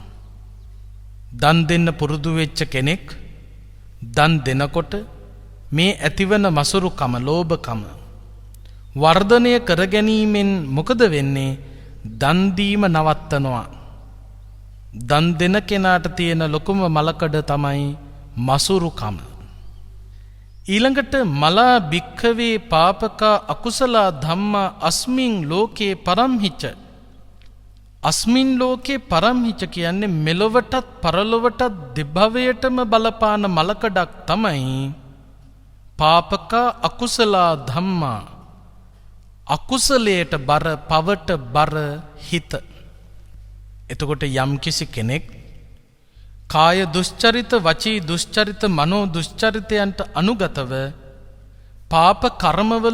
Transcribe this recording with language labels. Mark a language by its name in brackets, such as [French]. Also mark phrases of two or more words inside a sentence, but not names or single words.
[Sinhala] දන් දෙන්න පුරුදු වෙච්ච කෙනෙක් දන් දෙනකොට මේ ඇතිවන මසුරුකම, ලෝභකම වර්ධනය කර ගැනීමෙන් මොකද වෙන්නේ? දන් දීම නවත්තනවා. දන් දෙන කෙනාට තියෙන ලොකුම මලකඩ තමයි මසුරුකම. [Pali] ඊළඟට මලා භික්ඛවේ පාපකා අකුසලා ධම්මා අස්මින් ලෝකේ පරම්හිච. අස්මින් ලෝකේ පරම්හිච [Sinhala] කියන්නේ මෙලොවටත් පරලොවටත් දෙභවයටම බලපාන මලකඩක් තමයි [Pali] පාපකා අකුසලා ධම්මා. [Sinhala] අකුසලයට බර, පවට බර හිත. එතකොට යම් කිසි කෙනෙක් කාය දුෂ්චරිත, වචී දුෂ්චරිත, මනෝ දුෂ්චරිතයන්ට අනුගතව පාප කර්මවල